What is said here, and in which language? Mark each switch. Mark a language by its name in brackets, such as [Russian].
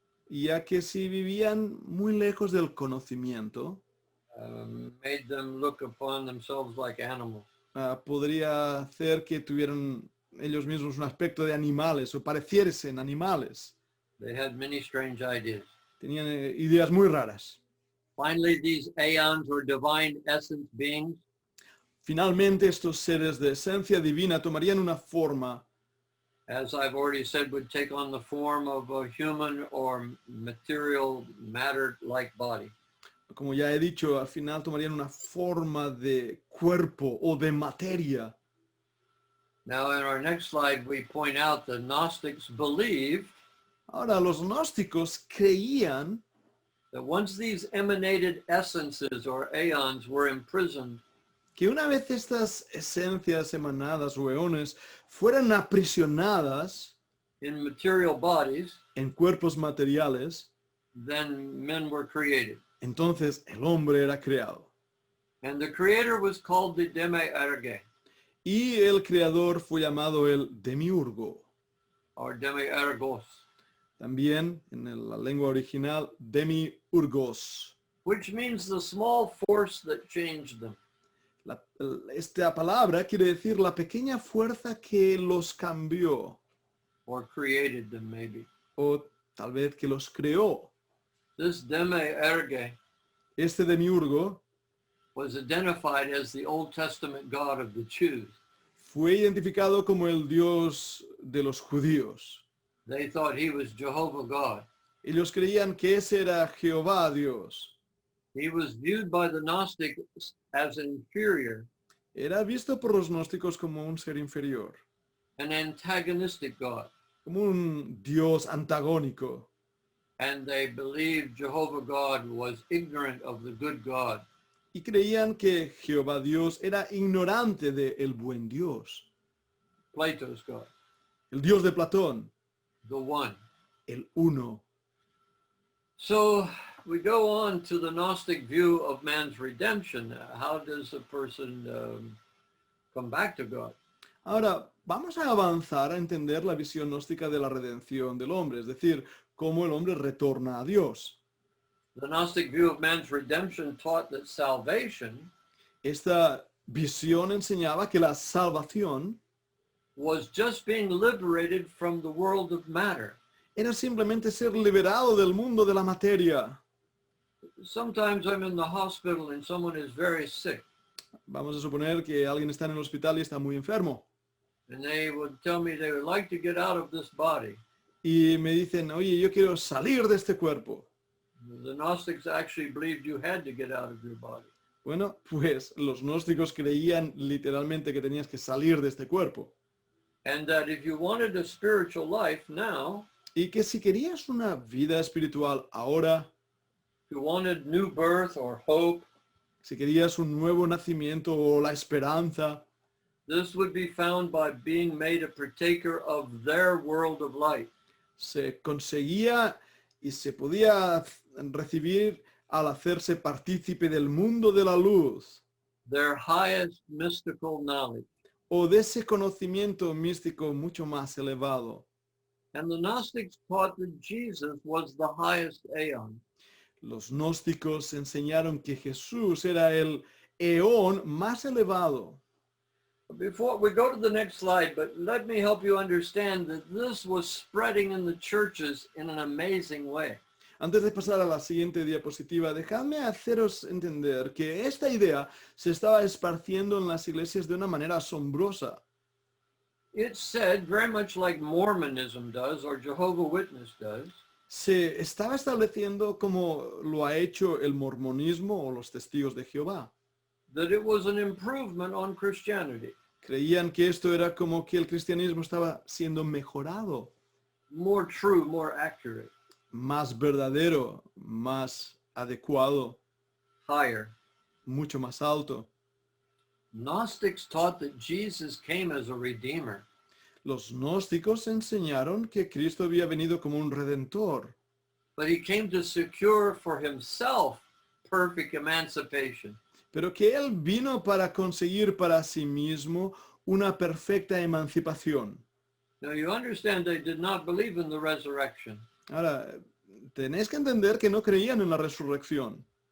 [Spanish] ya que si vivían muy lejos del conocimiento, [English] made them look upon themselves like animals. [Spanish] podría hacer que tuvieran ellos mismos un aspecto de animales o pareciesen animales. [English] They had many strange ideas. [Spanish] Tenían ideas muy raras. [English] Finally, these aeons or divine essence beings [Spanish] Finalmente, estos seres de esencia divina tomarían una forma, [English] as I've already said, would take on the form of a human or material matter-like body. [Spanish] como ya he dicho, al final tomarían una forma de cuerpo o de materia. [English] Now, in our next slide, we point out the Gnostics believed [Spanish] Ahora, los gnósticos creían [English] that once these emanated essences or aeons were imprisoned, [Spanish] que una vez estas esencias emanadas o eones fueran aprisionadas [English] in material bodies, [Spanish] en cuerpos materiales, [English] then men were created. [Spanish] entonces el hombre era creado. [English] And the creator was called the Demiurge, [Spanish] Y el creador fue llamado el demiurgo. [English] or Demiurgos, [Spanish] También en la lengua original, demiurgos. [English] which means the small force that changed them. [Spanish] Esta palabra quiere decir la pequeña fuerza que los cambió, [English] Or created them, maybe. [Spanish] o tal vez que los creó. [English] This Demiurge [Spanish] Este demiurgo [English] was identified as the Old Testament God of the Jews. [Spanish] fue identificado como el Dios de los judíos. [English] They thought he was Jehovah God. [Spanish] Ellos creían que ese era Jehová Dios. [English] He was viewed by the Gnostics as inferior, [Spanish] Era visto por los gnósticos como un ser inferior, [English] an antagonistic God. [Spanish] como un Dios antagónico. [English] And they believed Jehovah God was ignorant of the good God. [Spanish] Y creían que Jehová Dios era ignorante de el buen Dios, [English] Plato's God, [Spanish] el Dios de Platón, [English] the one. [Spanish] el uno. [English] So we go on to the Gnostic view of man's redemption. How does a person come back to God? [Spanish] Ahora, vamos a avanzar a entender la visión gnóstica de la redención del hombre, es decir, cómo el hombre retorna a Dios. [English] The Gnostic view of man's redemption taught that salvation [Spanish] Esta visión enseñaba que la salvación [English] was just being liberated from the world of matter. [Spanish] era simplemente ser liberado del mundo de la materia. [English] Sometimes I'm in the hospital and someone is very sick, [Spanish] Vamos a suponer que alguien está en el hospital y está muy enfermo. [English] and they would tell me they would like to get out of this body. [Spanish] Y me dicen, oye, yo quiero salir de este cuerpo. [English] The Gnostics actually believed you had to get out of your body. [Spanish] Bueno, pues los gnósticos creían literalmente que tenías que salir de este cuerpo. [English] And that if you wanted a spiritual life now, [Spanish] Y que si querías una vida espiritual ahora, [English] if you wanted new birth or hope, [Spanish] si querías un nuevo nacimiento o la esperanza, [English] this would be found by being made a partaker of their world of light. [Spanish] se conseguía y se podía recibir al hacerse partícipe del mundo de la luz [English] Their highest mystical knowledge. [Spanish] o de ese conocimiento místico mucho más elevado. [English] And the Gnostics taught that Jesus was the highest aeon. [Spanish] Los gnósticos enseñaron que Jesús era el eón más elevado. [English] Before we go to the next slide, but let me help you understand that this was spreading in the churches in an amazing way. [Spanish] Antes de pasar a la siguiente diapositiva, dejadme haceros entender que esta idea se estaba esparciendo en las iglesias de una manera asombrosa. [English] It's said very much like Mormonism does or Jehovah's Witness does, [Spanish] Se estaba estableciendo como lo ha hecho el mormonismo o los testigos de Jehová. [English] that it was an improvement on Christianity, [Spanish] Creían que esto era como que el cristianismo estaba siendo mejorado, [English] more true, more accurate, [Spanish] más verdadero, más adecuado, [English] higher. [Spanish] mucho más alto. [English] Gnostics taught that Jesus came as a redeemer. [Spanish] Los gnósticos enseñaron que Cristo había venido como un redentor, [English] But he came to secure for himself perfect emancipation. [Spanish] pero que Él vino para conseguir para sí mismo una perfecta emancipación. [English] Now you understand they did not believe in the resurrection [Spanish] Ahora, tenéis que entender que no creían en la resurrección,